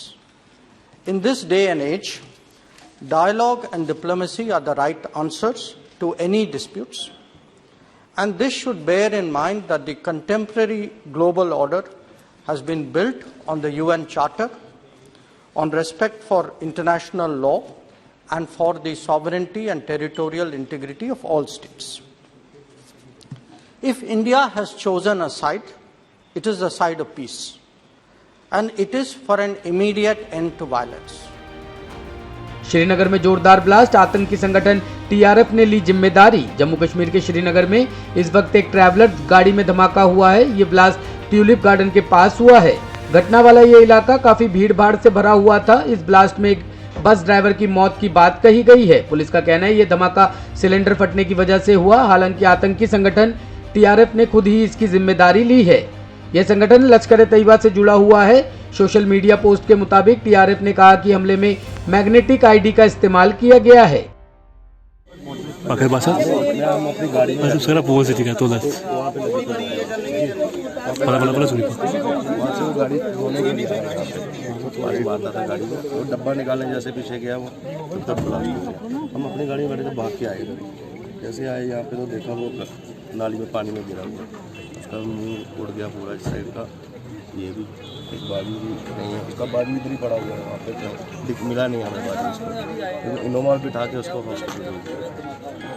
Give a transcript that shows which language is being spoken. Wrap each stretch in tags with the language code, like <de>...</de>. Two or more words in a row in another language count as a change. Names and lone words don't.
<en>In this day and age, dialogue and diplomacy are the right answers to any disputes, and this should bear in mind that the contemporary global order has been built on the UN Charter, on respect for international law, and for the sovereignty and territorial integrity of all states. If India has chosen a side, it is the side of peace, and it is for an immediate end to violence.</en> <hi>श्रीनगर में जोरदार ब्लास्ट, आतंकी संगठन टीआरएफ ने ली जिम्मेदारी। जम्मू कश्मीर के श्रीनगर में इस वक्त एक ट्रैवलर गाड़ी में धमाका हुआ है। ये ब्लास्ट ट्यूलिप गार्डन के पास हुआ है। घटना वाला ये इलाका काफी भीड़ भाड़ से भरा हुआ था। इस ब्लास्ट में एक</hi> <en>bus driver</en> <hi>की मौत की बात कही गई है। पुलिस का कहना है ये धमाका सिलेंडर फटने की वजह से हुआ। हालांकि आतंकी संगठन टीआरएफ ने खुद ही इसकी जिम्मेदारी ली है। यह संगठन लश्कर ए तैयबा से जुड़ा हुआ है।</hi> <en>social media post</en> <hi>के मुताबिक टीआरएफ ने कहा कि हमले में</hi> <en>magnetic ID</en> <hi>का इस्तेमाल किया गया है। pakai bahasa masuk sekarang pukul sekitar 12 पला सुनी गाड़ी धोने के लिए तुम्हारी बात आता गाड़ी में वो डब्बा निकालने जैसे पीछे गया वो तब ब्लास्ट हो गया। हम अपनी गाड़ी में बैठे तो भाग के आए गाड़ी, जैसे आए यहाँ पे तो देखा वो नाली में पानी में गिरा हुआ, उसका मुंह उड़ गया पूरा इस साइड का, ये भी एक बाजू भी नहीं है, उसका बाजू इधर ही पड़ा हुआ है, वहाँ पे मिला नहीं हमें बाजू उसको, इनोवा बिठा के उसको हॉस्पिटल भेज दिया।</hi>